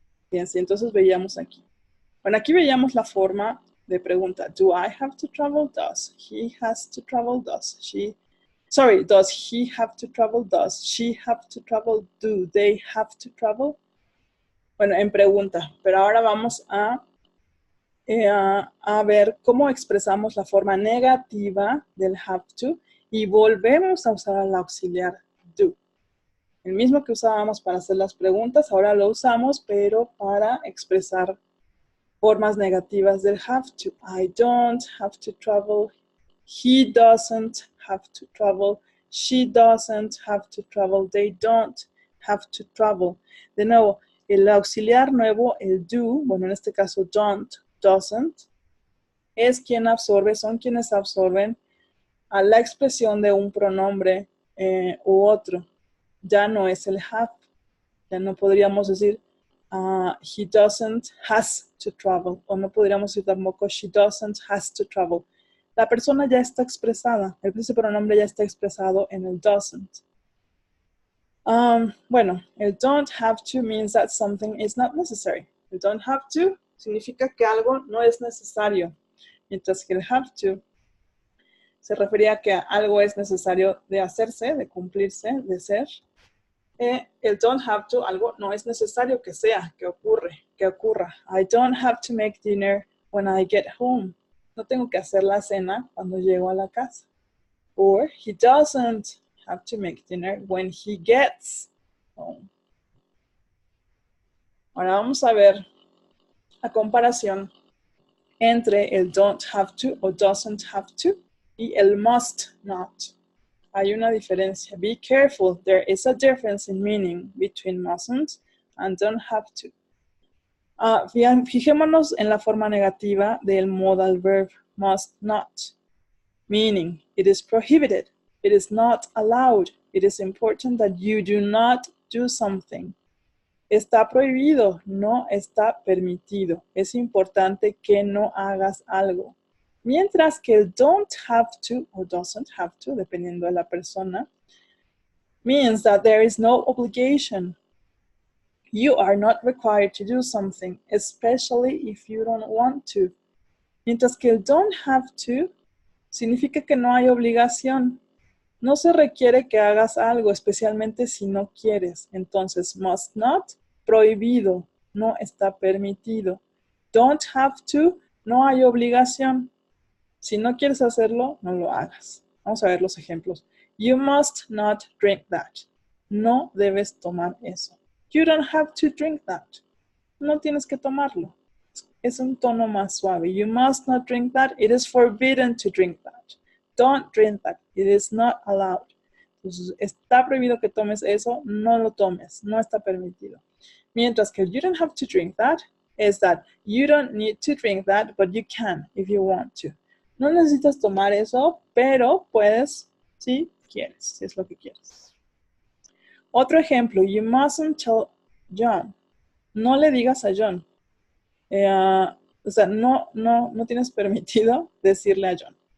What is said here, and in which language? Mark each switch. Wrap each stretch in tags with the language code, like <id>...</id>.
<es>Bien, sí, entonces veíamos aquí. Bueno, aquí veíamos la forma de pregunta.</es> <en>Do I have to travel? Does he has to travel? Does she? Sorry, does he have to travel? Does she have to travel? Do they have to travel?</en> <es>Bueno, en pregunta. Pero ahora vamos a ver cómo expresamos la forma negativa del have to y volvemos a usar al auxiliar do. El mismo que usábamos para hacer las preguntas, ahora lo usamos, pero para expresar formas negativas del have to.</es> <en>I don't have to travel. He doesn't have to travel. She doesn't have to travel. They don't have to travel.</en> <es>De nuevo, el auxiliar nuevo, el do, bueno, en este caso don't, doesn't, es quien absorbe, son quienes absorben a la expresión de un pronombre u otro. Ya no es el have. Ya no podríamos decir</es> <en>he doesn't has to travel.</en> <es>O no podríamos decir tampoco</es> <en>she doesn't has to travel.</en> <es>La persona ya está expresada. Ese pronombre ya está expresado en el doesn't.</es> <en>Bueno, el don't have to means that something is not necessary.</en> <es>El don't have to significa que algo no es necesario. Mientras que el have to se refería a que algo es necesario de hacerse, de cumplirse, de ser. El don't have to, algo no es necesario que sea, que ocurra.</es> <en>I don't have to make dinner when I get home.</en> <es>No tengo que hacer la cena cuando llego a la casa.</es> <en>Or he doesn't have to make dinner when he gets home.</en> <es>Ahora vamos a ver la comparación entre el don't have to o doesn't have to y el must not. Hay una diferencia.</es> <en>Be careful. There is a difference in meaning between mustn't and don't have to.</en> <es>Fijémonos en la forma negativa del modal verb must not.</es> <en>Meaning, it is prohibited. It is not allowed. It is important that you do not do something.</en> <es>Está prohibido, no está permitido. Es importante que no hagas algo. Mientras que el don't have to o doesn't have to, dependiendo de la persona,</es> <en>means that there is no obligation. You are not required to do something, especially if you don't want to.</en> <es>Mientras que el don't have to significa que no hay obligación. No se requiere que hagas algo, especialmente si no quieres. Entonces, must not, prohibido, no está permitido. Don't have to, no hay obligación. Si no quieres hacerlo, no lo hagas. Vamos a ver los ejemplos.</es> <en>You must not drink that.</en> <es>No debes tomar eso.</es> <en>You don't have to drink that.</en> <es>No tienes que tomarlo. Es un tono más suave.</es> <en>You must not drink that. It is forbidden to drink that. Don't drink that. It is not allowed.</en> <es>Entonces, está prohibido que tomes eso. No lo tomes. No está permitido.</es> <en>Mientras que you don't have to drink that is that you don't need to drink that, but you can if you want to.</en> <es>No necesitas tomar eso, pero puedes si quieres, si es lo que quieres. Otro ejemplo,</es> <en>you mustn't tell John.</en> <es>No le digas a John. O sea, no tienes permitido decirle a John.</es>